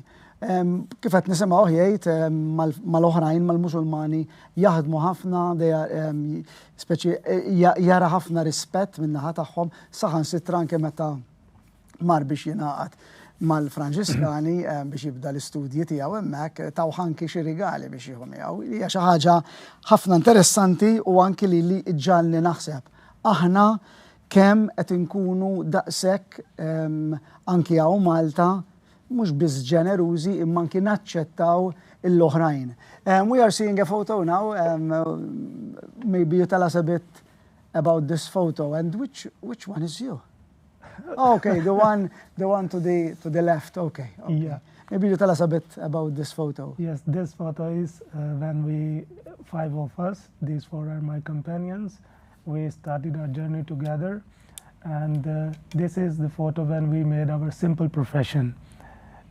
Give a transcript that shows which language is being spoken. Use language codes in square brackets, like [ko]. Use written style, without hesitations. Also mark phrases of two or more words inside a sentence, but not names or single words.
[mt] Kif qed nisimgħu jgħid mal-oħrajn mal-Musulmani jaħdmu ħafna, speċi jara ħafna rispett min-naħa tagħhom, saħansitra anke meta mar biex jingħaqad mal-Franċiskani biex jibda l-istudji tiegħu hemmhekk taw anki xi rigali biex jieħu miegħu. Hija xi ħaġa ħafna interessanti u anki li ġġalni naħseb aħna kemm qed inkunu daqshekk anki hawn Malta mhux biss ġenerużi imma anki naċċettaw l-oħrajn. [en] We are seeing a photo now. Maybe you tell us a bit about this photo, and which one is you? Okay, the one to the left. Okay. Yeah. Maybe you tell us a bit about this photo. Yes, this photo is when 5 of us, these 4 are my companions, we started our journey together, and this is the photo when we made our simple profession.